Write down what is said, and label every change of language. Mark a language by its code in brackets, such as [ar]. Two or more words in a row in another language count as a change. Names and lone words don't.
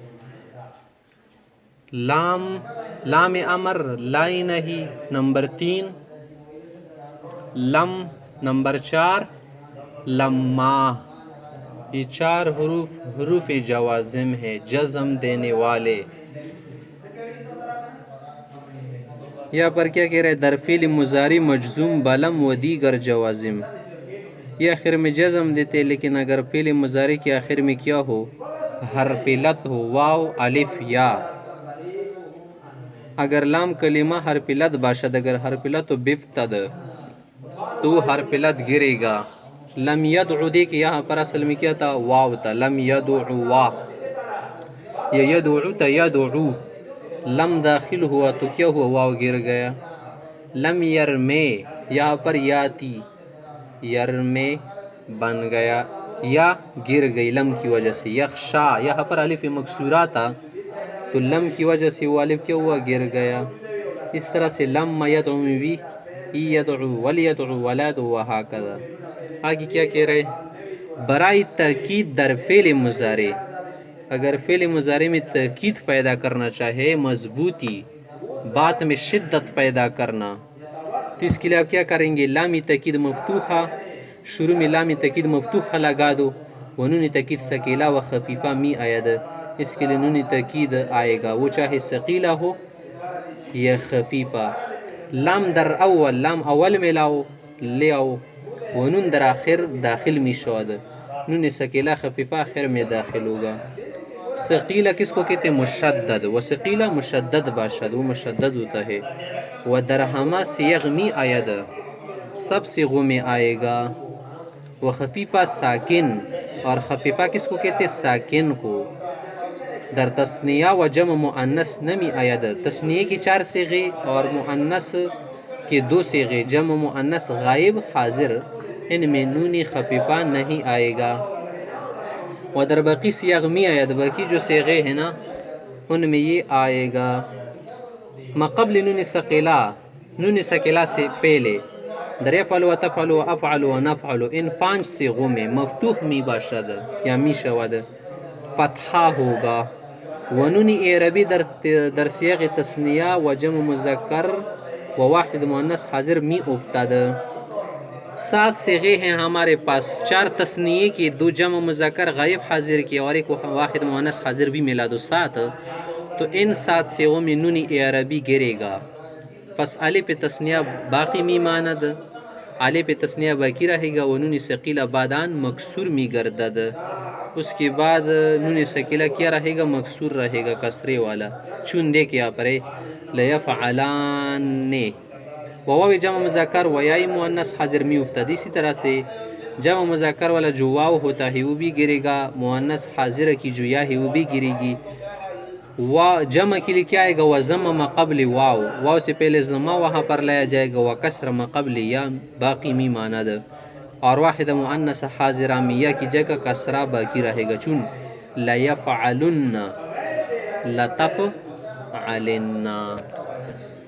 [ur] لام امر، لائی نہیں نمبر 3، لم نمبر 4، لما. یہ چار حروف جوازم ہے، جزم دینے والے. یہاں پر کیا کہہ رہے ہیں؟ [fa] در فعل مضارع مجزوم بلم و دیگر جوازم. [ur] یہ آخر میں جزم دیتے، لیکن اگر فعل مضارع کے آخر میں کیا ہو؟ حرف لت ہو، واو، الف، یا. [fa] اگر لام کلمہ حرف لت باشد، اگر حرف لت تو بفتد، [ur] تو حرف لت گرے گا. لم یدعو دیکھ یہاں پر اصل میں کیا تھا؟ واو تھا. لم یدعو، یا یدعو تا یدعو. لم داخل ہوا تو کیا ہوا؟ واو گر گیا. لم یرمے یہاں پر یاتی، یرمے بن گیا، یا گر گئی لم کی وجہ سے. یخشا یہاں پر الف مکسورہ تھا تو لم کی وجہ سے وہ الف کیا ہوا؟ گر گیا. اس طرح سے لم یدعو میں بھی [ar] یدعو ولیدعو ولادعو وہاکذا. [ur] آگے کیا کہہ رہے؟ [fa] برائے تاکید در فعل مضارع. [ur] اگر فعل مضارع میں تاکید پیدا کرنا چاہے، مضبوطی، بات میں شدت پیدا کرنا، تو اس کے لیے آپ کیا کریں گے؟ لام تاکید مفتوحہ، شروع میں لام تاکید مفتوحہ لگا دو. [fa] و نون تاکید ثقیلہ و خفیفہ می آید. [ur] اس کے لیے نون تاکید آئے گا، وہ چاہے ثقیلہ ہو یا خفیفہ. [fa] لام در اول، [ur] لام اول میں لاؤ، لے آؤ. [fa] و نون در آخر داخل می شود، [ur] نون ثقیلہ خفیفہ آخر میں داخل ہوگا. ثقیلہ کس کو کہتے ہیں؟ مشدد. [fa] و ثقیلہ مشدد باشد، [ur] وہ مشدد ہوتا ہے. [fa] و در ہمہ صیغ می آید، [ur] سب صیغوں میں آئے گا. [fa] و خفیفہ ساکن، [ur] اور خفیفہ کس کو کہتے ہیں؟ ساکن کو. [fa] در تثنیہ و جمع مؤنث نمی آید. [ur] تثنیہ کی 4 صیغے اور مؤنث کے 2 صیغے، جمع مؤنث غائب، حاضر، ان میں نون خفیفہ نہیں آئے گا. [fa] و در باقی صیغ می آید، [ur] باقی جو صیغے ہیں نا ان میں یہ آئے گا. [fa] مقبل نون ثقیلہ، [ur] نون ثقیلہ سے پہلے [fa] در یفعل و تفعل و افعل و نفعل، [ur] ان 5 صیغوں میں [fa] مفتوح می باشد یا می شود، [ur] فتحہ ہوگا. [fa] و نون اعرابی در صیغ تثنیہ و جمع مذکر و واحد مؤنث حاضر می افتد. [ur] 7 صیغے ہیں ہمارے پاس، 4 تثنیے کی، 2 جمع مذکر غائب حاضر کی، اور ایک واحد مؤنث حاضر بھی ملا دو 7. تو ان 7 صیغوں میں نون اعرابی گرے گا. [fa] پس الف تثنیہ باقی می ماند، [ur] الف تثنیہ باقی رہے گا. [fa] و نون ثقیلہ بعدان مکسور می گردد. [ur] اس کے بعد نون ثقیلہ کیا رہے گا؟ مکسور رہے گا، کسرے والا. چون دیکھ یہاں پر لیفعلان. [fa] واو جمع مذکر و یائی مؤنث حاضر می افتد. [ur] اسی طرح سے جمع مذکر والا جو واو ہوتا ہے وہ بھی گرے گا، مؤنث حاضر کی جو یا ہے وہ بھی گرے گی. جمع کے لیے کیا آئے گا؟ [fa] وضم ما قبل واو، [ur] واو سے پہلے ضمہ وہاں پر لایا جائے گا. [fa] وکسر ما قبل یا، باقی می ماند. [ur] اور واحد مؤنث حاضرہ میں یا کی جگہ کسرہ باقی رہے گا. [fa] چون لیفعلن، لتفعلن.